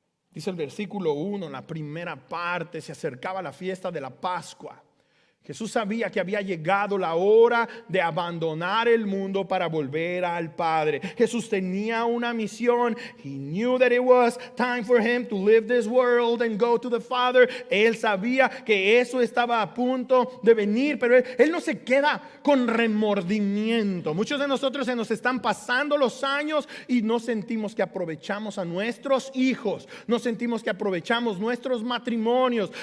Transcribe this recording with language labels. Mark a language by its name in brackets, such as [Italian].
[Spanish] Dice el versículo 1, en la primera parte: se acercaba la fiesta de la Pascua. Jesús sabía que había llegado la hora de abandonar el mundo para volver al Padre. Jesús tenía una misión. [English] He knew that it was time for him to leave this world and go to the Father. [Spanish] Él sabía que eso estaba a punto de venir, pero él no se queda con remordimiento. Muchos de nosotros se nos están pasando los años y no sentimos que aprovechamos a nuestros hijos, no sentimos que aprovechamos nuestros matrimonios.